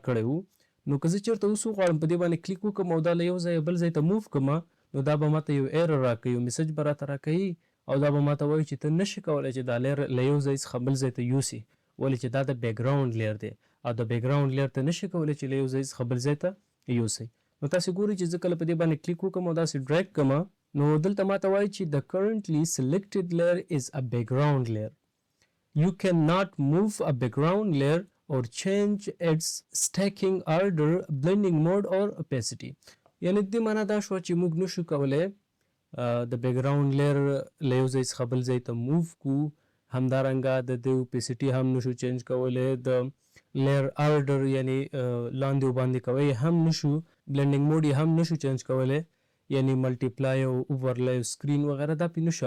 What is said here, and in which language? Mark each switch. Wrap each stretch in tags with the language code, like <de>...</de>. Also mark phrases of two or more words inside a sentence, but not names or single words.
<ps>کړی وو نو که زه چېرته اوس وغواړم په دې باندې کلیک وکړم او دا له یو ځایه بل ځای ته موف کړم نو دا به ماته یو ایرر راکوي یو میسج به راته راکوي او دا به ماته وایي چې ته نشي کولی چې دا لیر له یو ځای څخه بل ځای ته یوسي ولې چې دا د</ps> <en>background layer</en> <ps>دی او د</ps> <en>background layer</en> <ps>ته نشي کولی چې له یو ځای څخه بل ځای ته یوسئ نو تاسې ګورئ چې زه کله په دې باندې کلیک وکړم او داسې ډریګ کړم نو دلته ماته وایي چې</ps> <en>the currently selected layer is a background layer. You cannot move a background layer or change its stacking order, blending mode or opacity.</en> <ps>یعنی دې معنا دا شوه چې موږ نشو کولی د</ps> <en>background layer</en> <ps>له یو ځای څخه بل ځای ته موف کړو همدارنګه د دې اوپیسټي هم نشو چینج کولی د لیر آرډر یعنی لاندې وباندې کوی هم نشو</ps> <en>blending mode</en> <ps>یې هم نشو چینج کولی یعنی ملټیپلای او</ps> <en>overlay screen</en> <ps>وغیره دا پې نشو</ps>